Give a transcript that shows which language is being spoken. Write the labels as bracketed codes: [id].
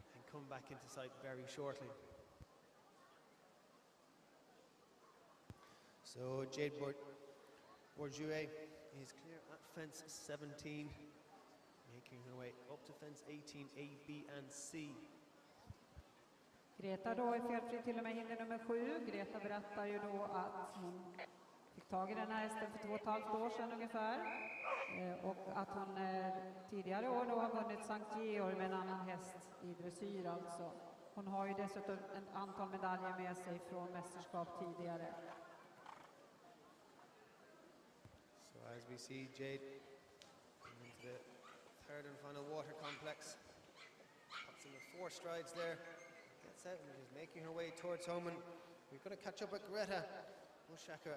[en] Come back into sight very shortly. So Jade Bourget is clear at fence 17, making her way up to fence 18, A, B and C. [sv] Greta då är felfri till och med hinder nummer 7. Greta berättar ju då att hon fick tag i den här hästen för 2,5 år sedan ungefär. Och att hon tidigare år då har vunnit Sankt Georg med en annan häst i dressyr alltså. Hon har ju dessutom ett antal medaljer med sig från mästerskap tidigare. [en] So as we see Jade into the third and final water complex, pops in the 4 strides there, gets out and is making her way towards home, and we're going to catch up with Greta Busacker.